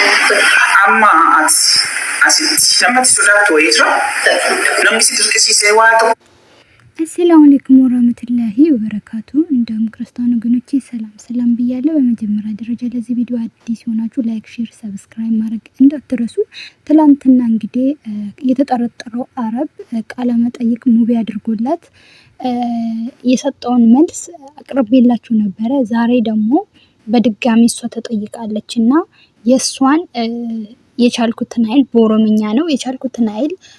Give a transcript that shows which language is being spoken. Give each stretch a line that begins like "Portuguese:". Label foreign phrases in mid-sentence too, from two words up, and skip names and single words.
Oromo: Amma asitti namatti sodaatu wayitira. Namni si dirqisiisee waa ta'u.
Arabic: السلام عليكم ورحمة الله وبركاته።
Amharic: እንደም ክርስቲያን ወገኖቼ ሰላም ብያለሁ። በመጀመሪያ ደረጃ ለዚህ ቪዲዮ አዲስ ሆናችሁ
English: like, share, subscribe
Amharic: ማድረግ እንዳትረሱ። ትላንትና እንግዲህ የተጠረጠረው አረብ ቃለ መጠይቅ ሙቪ አድርጎላት የሰጠውን መልስ አቅርቤላችሁ ነበረ። ዛሬ ደግሞ በድጋሚ እሷ ተጠይቃለችና የሷን የቻልኩትን ኃይል በኦሮምኛ ነው የቻልኩትን ኃይል